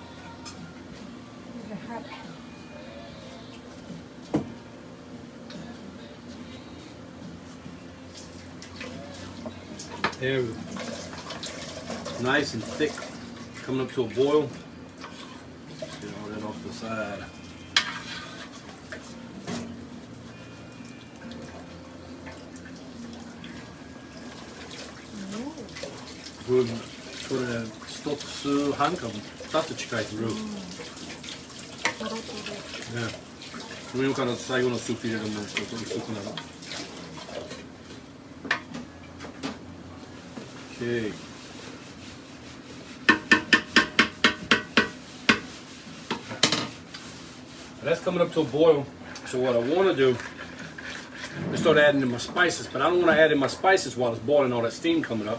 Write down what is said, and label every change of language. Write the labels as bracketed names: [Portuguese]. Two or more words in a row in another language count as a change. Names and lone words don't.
[English] There we go. Nice and thick, coming up to a boil. Get all that off the side. [Korean] 그거를 스톡스 한컵 따뜻하게 roux. 네. 그러면 [Japanese] から最後のスープ入れるのもちょっと薄くなる。Okay. [English] That's coming up to a boil. So what I want to do is start adding in my spices, but I don't want to add in my spices while it's boiling, all that steam coming up.